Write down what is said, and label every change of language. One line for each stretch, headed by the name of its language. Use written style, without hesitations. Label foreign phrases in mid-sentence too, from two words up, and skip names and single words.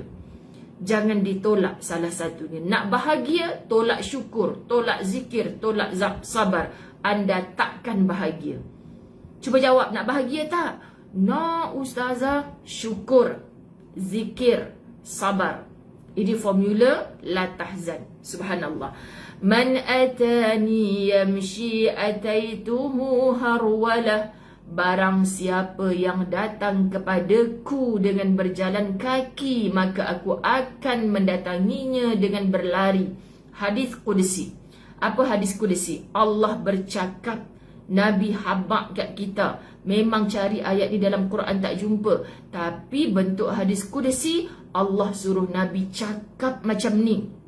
Malay: Jangan ditolak salah satunya. Nak bahagia, tolak syukur, tolak zikir, tolak sabar. Anda takkan bahagia. Cuba jawab, nak bahagia tak? Nak Ustazah, syukur, zikir, sabar. Ini formula La Tahzan. Subhanallah.
Arabic: من أتاني يمشي أتيته هرولة.
Malay: Barang siapa yang datang kepadaku dengan berjalan kaki, maka aku akan mendatanginya dengan berlari. Hadis Qudsi. Apa hadis Qudsi? Allah bercakap Nabi habaq kat kita. Memang cari ayat di dalam Quran tak jumpa. Tapi bentuk hadis kudusi, Allah suruh Nabi cakap macam ni.